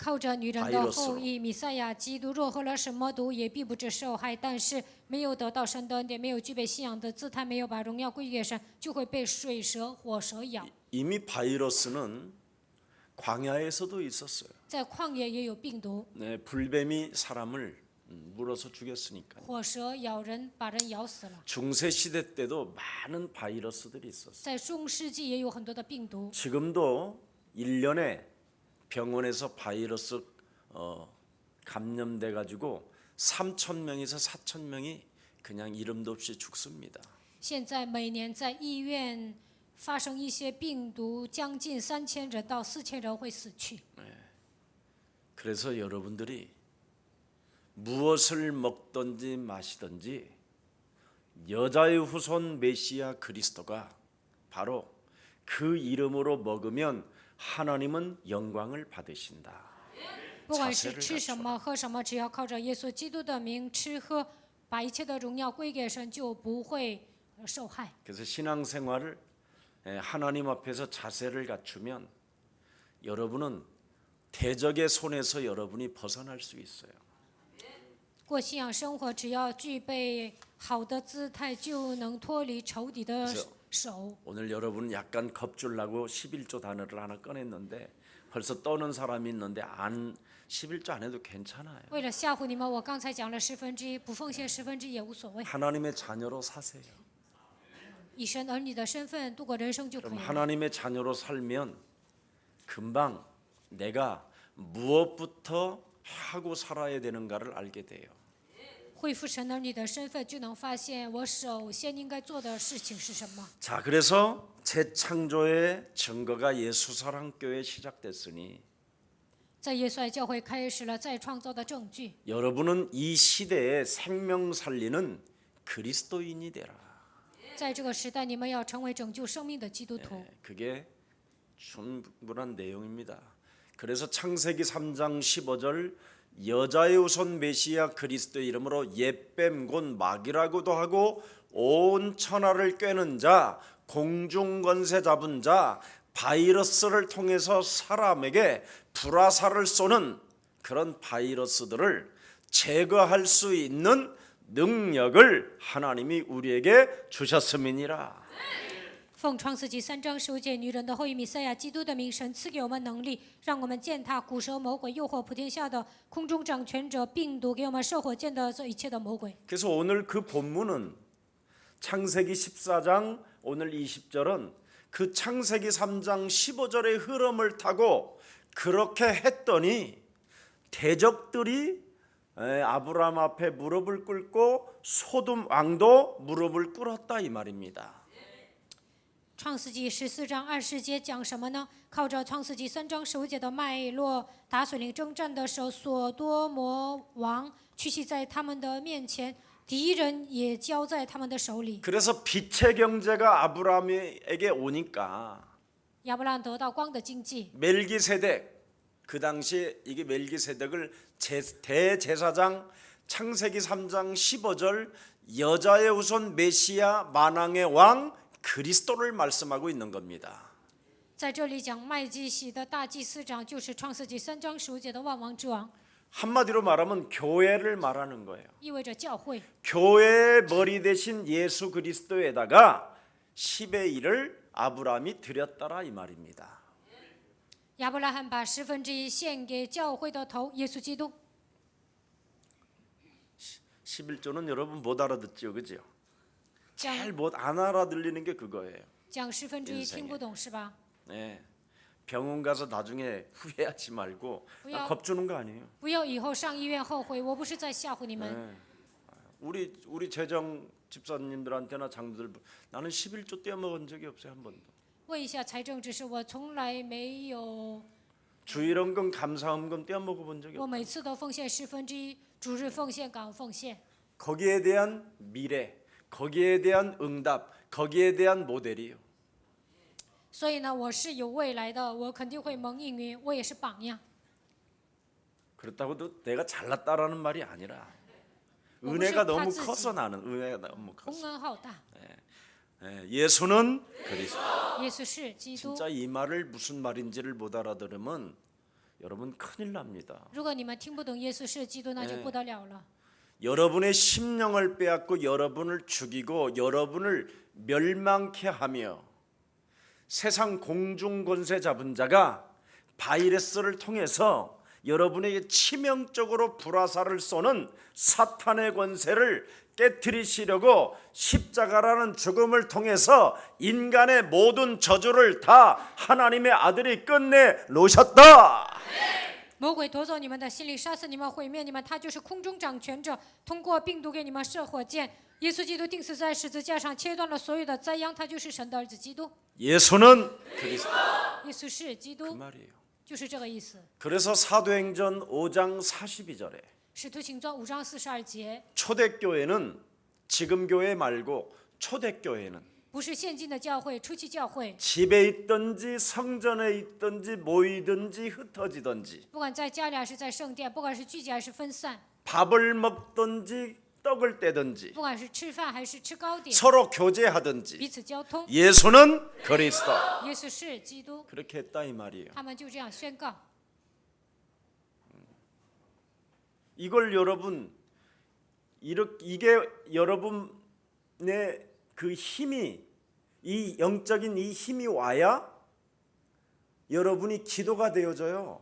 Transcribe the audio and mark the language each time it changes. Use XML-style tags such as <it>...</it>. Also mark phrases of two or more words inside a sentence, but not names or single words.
<zh>靠着女人的后裔弥赛亚基督，若喝了什么毒，也必不致受害。但是没有得到神的恩典，没有具备信仰的姿态，没有把荣耀归给神，就会被水蛇、火蛇咬。</zh> <ko>이미 바이러스는 광야에서도 있었어요.</ko> <zh>在旷野也有病毒，</zh> <ko>네, 불뱀이 사람을 물어서 죽였으니까.</ko> <zh>火蛇咬人，把人咬死了。</zh> <ko>중세 시대 때도 많은 바이러스들이 있었어요.</ko> <zh>在中世纪也有很多的病毒，</zh> <ko>지금도 1년에 병원에서 바이러스 감염돼 가지고 3,000명에서 4,000명이 그냥 이름도 없이 죽습니다.</ko> <zh>现在每年在医院发生一些病毒，将近3000人到4000人会死去。</zh> <ko>그래서 여러분들이 무엇을 먹든지 마시든지 여자의 후손 메시아 그리스도가 바로 그 이름으로 먹으면 하나님은 영광을 받으신다.</ko> <zh>不管是吃什么、喝什么，只要靠着耶稣基督的名吃喝，把一切的荣耀归给神，就不会受害。</zh> <ko>그래서 신앙생활을 하나님 앞에서 자세를 갖추면 여러분은 대적의 손에서 여러분이 벗어날 수 있어요.</ko> <zh>过信仰生活，只要具备好的姿态，就能脱离仇敌的手。</zh> <ko>오늘 여러분은 약간 겁줄라고 11조 단어를 하나 꺼냈는데 벌써 떠는 사람이 있는데 11조 안 해도 괜찮아요.</ko> <zh>为了吓唬你们，我刚才讲了1/10，不奉献1/10也无所谓。</zh> <ko>하나님의 자녀로 사세요.</ko> <zh>以神儿女的身份度过人生就可</zh> <ko>그럼</ko> <zh>以了。</zh> <ko>하나님의 자녀로 살면 금방 내가 무엇부터 하고 살아야 되는가를 알게 돼요.</ko> <zh>恢复神儿女的身份，就能发现我首先应该做的事情是什么。</zh> <ko>자, 그래서 재창조의 증거가 예수사랑교회 시작됐으니</ko> <zh>在耶稣爱教会开始了再创造的证据。</zh> <ko>여러분은 이 시대에 생명 살리는 그리스도인이 되라.</ko> <zh>在这个时代，你们要成为拯救生命的基督徒。</zh> <ko>그게 충분한 내용입니다. 그래서 창세기 3장 15절 여자의 후손 메시아 그리스도의 이름으로 옛뱀 곧 마귀라고도 하고 온 천하를 꿰는 자 공중 권세 잡은 자 바이러스를 통해서 사람에게 불화살을 쏘는 그런 바이러스들을 제거할 수 있는 능력을 하나님이 우리에게 주셨음이니라.</ko> <zh>奉创世纪3章15节，女人的后裔弥赛亚基督的名，神赐给我们能力，让我们践踏古蛇魔鬼、诱惑普天下的空中掌权者、病毒，给我们射火箭的这一切的魔鬼。</zh> <ko>그래서 오늘 그 본문은 창세기 14장 오늘 20절은 그 창세기 3장 15절의 흐름을 타고 그렇게 했더니 대적들이 아브라함 앞에 무릎을 꿇고 소돔 왕도 무릎을 꿇었다 이 말입니다.</ko> <zh>创世纪14章20节讲什么呢？靠着创世纪3章15节的脉络，打水灵征战的时候，所多摩王屈膝在他们的面前，敌人也交在他们的手里。</zh> <ko>그래서 빛의 경제가 아브라함에게 오니까</ko> <zh>亚伯拉罕得到光的经济，</zh> <ko>멜기세덱 그 당시에 이게 멜기세덱을 대제사장 창세기 3장 15절 여자의 후손 메시아 만왕의 왕 그리스도를 말씀하고 있는 겁니다.</ko> <zh>在这里讲麦基洗的大祭司长，就是创世纪3章15节的万王之王，</zh> <ko>한마디로 말하면 교회를 말하는 거예요.</ko> <zh>意味着教会。</zh> <ko>교회의 머리 대신 예수 그리스도에다가 10의 1을 아브라함이 드렸더라 이 말입니다.</ko> <zh>亚伯拉罕把1/10献给教会的头耶稣基督。</zh> <ko>11조는 여러분 못 알아듣죠, 그죠?</ko> <zh>讲</zh> <ko>잘 못 안 알아들리는 게 그거예요.</ko> <zh>讲1/10听不懂是吧？</zh> <ko>네. 병원 가서 나중에 후회하지 말고 왜요? 겁주는 거 아니에요.</ko> <zh>不要以后上医院后悔，我不是在吓唬你们。</zh> <ko>네. 우리 재정 집사님들한테나 장들 나는 11조 떼어먹은 적이 없어요 한 번도.</ko> <zh>问一下财政知识，我从来没有，</zh> <ko>주일헌금 감사헌금 떼어먹어 본 적이</ko> <zh>我</zh> <ko>없어요.</ko> <zh>每次都奉献1/10，主日奉献、感恩奉献。</zh> <ko>거기에 대한 미래, 거기에 대한 응답, 거기에 대한 모델이에요.</ko> <zh>所以呢，我是有未来的，我肯定会蒙应允，我也是榜样。</zh> <ko>그렇다고도 내가 잘났다라는 말이 아니라 뭐 은혜가 무슨 너무 파츠지. 커서 나는 은혜가 너무</ko> <zh>洪</zh> <ko>커서.</ko> <zh>恩浩大，</zh> <ko>예수는 그리스도.</ko> <zh>耶稣是基督。</zh> <ko>진짜 이 말을 무슨 말인지를 못 알아들으면 여러분 큰일 납니다.</ko> <zh>如果你们听不懂耶稣是基督，那就不得了了。</zh> <ko>여러분의 심령을 빼앗고 여러분을 죽이고 여러분을 멸망케 하며 세상 공중 권세 잡은 자가 바이러스를 통해서 여러분에게 치명적으로 불화살을 쏘는 사탄의 권세를 깨트리시려고 십자가라는 죽음을 통해서 인간의 모든 저주를 다 하나님의 아들이 끝내 놓으셨다.</ko> <zh>魔鬼夺走你们的心灵，杀死你们，毁灭你们，他就是空中掌权者，通过病毒给你们射火箭。耶稣基督钉死在十字架上，切断了所有的灾殃，他就是神的儿子基督。</zh> <ko>예수는 그리스도.</ko> <zh>耶稣是基</zh> <ko>그</ko> <zh>督，</zh> <ko>말이에요.</ko> <zh>就是这个意思。</zh> <ko>그래서 사도행전 5장 42절에</ko> <zh>使徒行传5章42节，</zh> <ko>초대교회는 지금 교회 말고 초대교회는</ko> <zh>不是现今的教会，初期教会，</zh> <ko>집에 있든지 성전에 있든지 모이든지 흩어지든지</ko> <zh>不管在家里还是在圣殿，不管是聚集还是分散，</zh> <ko>밥을 먹든지 떡을 떼든지</ko> <zh>不管是吃饭还是吃糕点，</zh> <ko>서로 교제하든지</ko> <zh>彼此交通。</zh> <ko>예수는 그리스도.</ko> <zh>耶稣是基督，</zh> <ko>그렇게 했다 이 말이에요.</ko> <zh>他们就这样宣告。</zh> <ko>이걸 여러분 이게 여러분의 그 힘이 이 영적인 이 힘이 와야 여러분이 기도가 되어져요.</ko>